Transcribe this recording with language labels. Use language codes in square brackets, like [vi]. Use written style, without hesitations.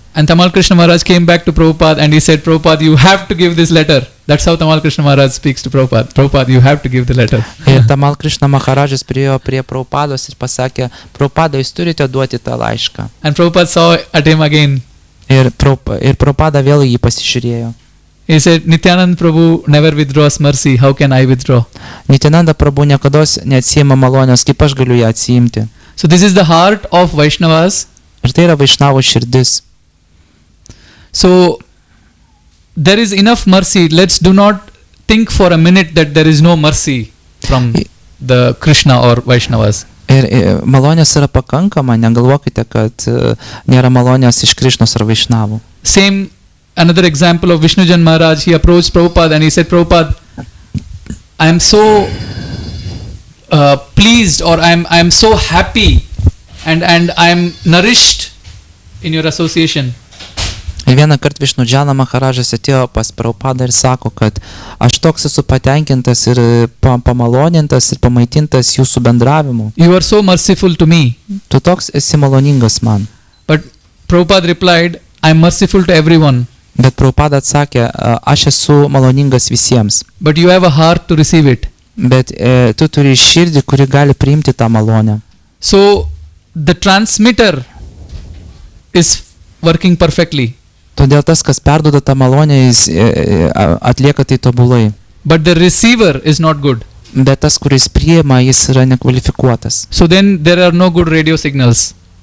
[en] And Tamal Krishna Maharaj came back to Prabhupada and he said, Prabhupada, you have to give this letter. That's how Tamal Krishna Maharaj speaks to Prabhupada. Prabhupada, you have to give the letter. [lt] Ir Tamal Krishna Maharadžas priėjo prie Prabhupados ir pasakė, Prabhupada, jūs turite duoti tą laišką. [en] And Prabhupada saw at him again. [lt] Ir Prabhupada vėl jį pasižiūrėjo. [en] He said, Nityananda Prabhu never withdraws mercy. How can I withdraw? [lt] Nityananda Prabhu niekados neatsiima malonės, kaip aš galiu ją atsiimti. [en] So this is the heart of Vaishnavas. [lt] Ir tai yra Vaišnavų širdis. [en] So there is enough mercy. Let's do not think for a minute that there is no mercy from the Krishna or Vaishnavas. [lt] Ir malonės yra pakankama, negalvokite, kad nėra malonės iš Krishnos ar Vaišnavų. [en] Same another example of Vishnujan Maharaj, he approached Prabhupada and he said, Prabhupada, I am so pleased or I am so happy and I am nourished in your association. [lt] Ir vieną kartą Višnudžana Maharadžas atėjo pas Prabhupadą ir sako, kad aš toks esu patenkintas ir pamalonintas ir pamaitintas jūsų bendravimu. [en] You are so merciful to me. [lt] Tu toks esi maloningas man. [en] But Prabhupada replied, I am merciful to everyone. [lt] Bet Prabhupada atsakė, aš esu maloningas visiems. [en] But you have a heart to receive it. [lt] Bet tu turi širdį, kuri gali priimti tą malonę. [en] So the transmitter is working perfectly. [lt] Todėl tas, kas perduoda tą malonę, jis atlieka tai tobulai. [en] But the receiver is not good. [lt] Bet tas, kuris priima, jis yra nekvalifikuotas. [en] So then there are no good radio signals.